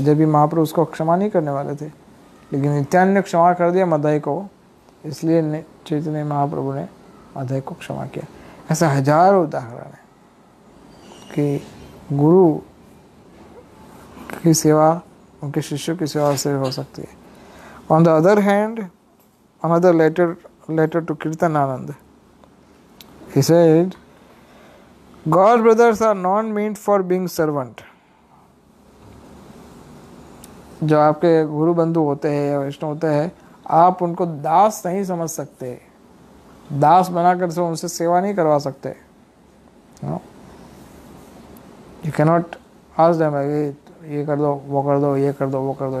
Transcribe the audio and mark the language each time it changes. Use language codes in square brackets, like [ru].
[hi] जब भी महाप्रभु उसको क्षमा नहीं करने वाले थे, लेकिन नित्यानंद ने क्षमा कर दिया मदाई को, इसलिए चैतन्य महाप्रभु ने मदाई को क्षमा किया। ऐसा हजारों उदाहरण है कि गुरु की सेवा उनके शिष्यों की सेवा से हो सकती है। [en] On the other hand, another letter to Kirtananand, he said, God brothers are not meant for being servant. [hi] जो आपके गुरु बंधु होते हैं या वैष्णव होते हैं, आप उनको दास नहीं समझ सकते, दास बनाकर से उनसे सेवा नहीं करवा सकते। [en] you cannot ask them [hi] ये कर दो, वो कर दो, ये कर दो, वो कर दो।